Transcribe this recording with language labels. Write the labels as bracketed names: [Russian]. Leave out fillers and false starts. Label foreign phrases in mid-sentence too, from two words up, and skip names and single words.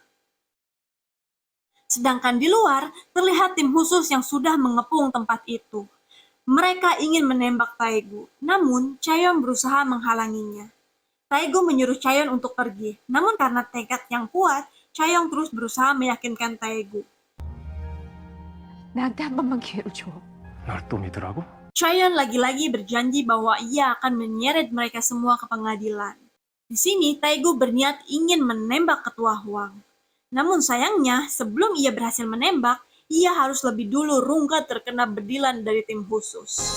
[Indonesian] Sedangkan di luar, terlihat tim khusus yang sudah mengepung tempat itu. Mereka ingin menembak Taegu, namun Chaeyeon berusaha menghalanginya. Taegu menyuruh Chaeyeon untuk pergi, namun karena tekad yang kuat, Chaeyeon terus berusaha meyakinkan Taegu. [Korean] 나한테 한 번만 기회를 줘. 날 또 믿으라고? [Indonesian] Chaeyeon lagi-lagi berjanji bahwa ia akan menyeret mereka semua ke pengadilan. Di sini, Taegu berniat ingin menembak ketua Huang. Namun sayangnya, sebelum ia berhasil menembak, ia harus lebih dulu rungkat terkena bedilan dari tim khusus.